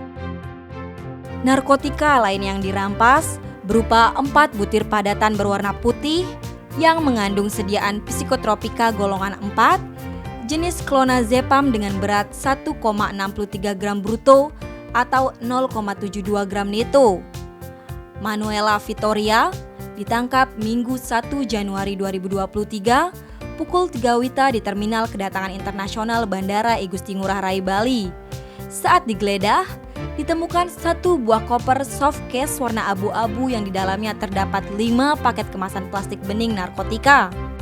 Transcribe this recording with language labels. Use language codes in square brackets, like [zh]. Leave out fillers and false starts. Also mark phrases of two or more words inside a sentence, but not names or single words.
[id] Narkotika lain yang dirampas berupa 4 butir padatan berwarna putih yang mengandung sediaan psikotropika golongan 4 jenis clonazepam dengan berat 1,63 gram bruto atau 0,72 gram neto. Manuela Vitória ditangkap Minggu 1 Januari 2023 pukul 3 WITA di Terminal Kedatangan Internasional Bandara I Gusti Ngurah Rai Bali. Saat digeledah, ditemukan 1 buah koper [en] soft case [id] warna abu-abu yang di dalamnya terdapat 5 paket kemasan plastik bening narkotika.